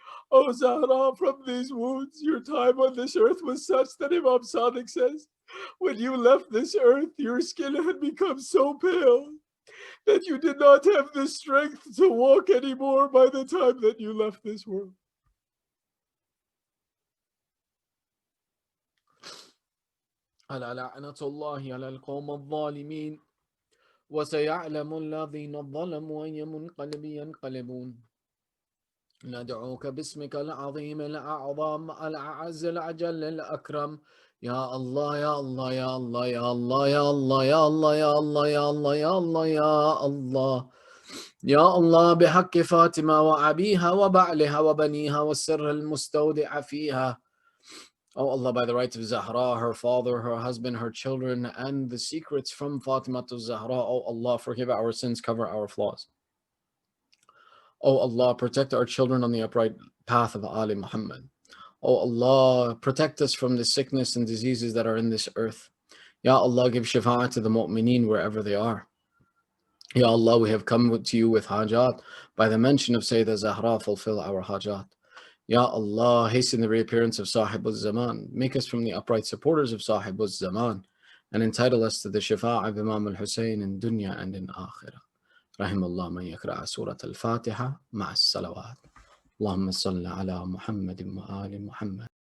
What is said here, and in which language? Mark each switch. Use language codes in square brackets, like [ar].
[en] Oh Zahra, from these wounds, your time on this earth was such that Imam Sadiq says, when you left this earth, your skin had become so pale that you did not have the strength to walk anymore by the time that you left this world. [ar] ألا لعنة الله على القوم الظالمين وسيعلم الذين ظلموا أي منقلب ينقلبون ندعوك باسمك العظيم الأعظم الأعز الأجل الأكرم يا الله يا الله يا الله يا الله يا الله يا الله يا الله يا الله يا الله يا الله يا الله بحق فاطمة وأبيها وبعلها وبنيها والسر المستودع فيها. [en] Oh Allah, by the right of Zahra, her father, her husband, her children, and the secrets from Fatima to Zahra, oh Allah, forgive our sins, cover our flaws. Oh Allah, protect our children on the upright path of Ali Muhammad. Oh Allah, protect us from the sickness and diseases that are in this earth. Ya Allah, give shafa'ah to the mu'mineen wherever they are. Ya Allah, we have come to you with hajat. By the mention of Sayyidah Zahra, fulfill our hajat. Ya Allah, hasten the reappearance of Sahib al-Zaman. Make us from the upright supporters of Sahib al-Zaman and entitle us to the Shafa'a of Imam al-Hussain in dunya and in akhirah. [ar] رحم الله من يقرأ سورة الفاتحة مع الصلوات. اللهم صل على محمد وآل محمد.